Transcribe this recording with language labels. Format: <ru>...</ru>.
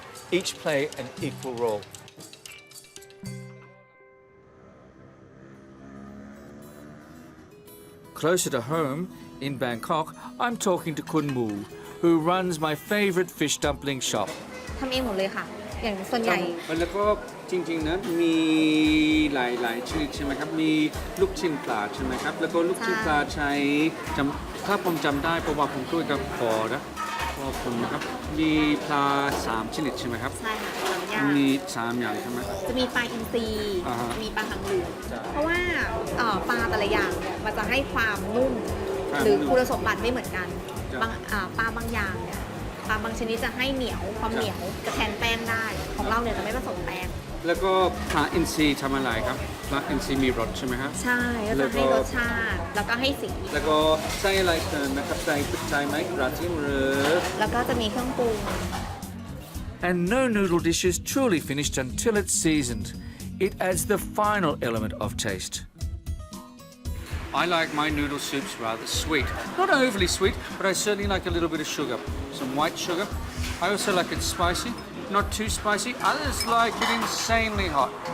<en>Each play an equal role. Closer to home, in Bangkok, I'm talking to Kun Moo, who runs my favourite fish dumpling shop.</en> <th>ทำเองหมดเลยค่ะ อย่างส่วนใหญ่ แล้วก็จริงๆนะมีหลายชนิดใช่ไหมครับมีลูกชิ้นปลาใช่ไหมครับแล้วก็ลูกชิ้นปลาใช้ถ้าผมจำได้เพราะว่าผมด้วยกับพอนะพอผมนะครับมีปลา3ชนิดใช่ไหมครับ ใช่ค่ะ3อย่าง มี3อย่างใช่ไหม จะมีปลาอินทรี อ่าฮะ มีปลาหางเหลืองเพราะว่าปลาแต่ละอย่างเนี่ยมันจะให้ความนุ่ม ความ หรือ นุ่ม คุณสมบัติไม่เหมือนกัน จ้ะ ปลาบางอย่างเนี่ยปลาบางชนิดจะให้เหนียวความเหนียวจะแทนแป้งได้ของเราเนี่ยจะไม่ผสมแป้ง แล้วก็ปลาอินทรีทำอะไรครับปลาอินทรีมีรสใช่ไหมครับ ใช่ก็จะให้รสชาติแล้วก็ให้สี แล้วก็ใส่อะไรเติมนะครับใส่พริกไทยไหมกระเทียมหรือ แล้วก็จะมีเครื่องปรุง</th> <en>And no noodle dish is truly finished until it's seasoned. It adds the final element of taste. I like my noodle soups rather sweet. Not overly sweet, but I certainly like a little bit of sugar. Some white sugar. I also like it spicy, not too spicy. Others like it insanely hot.</en>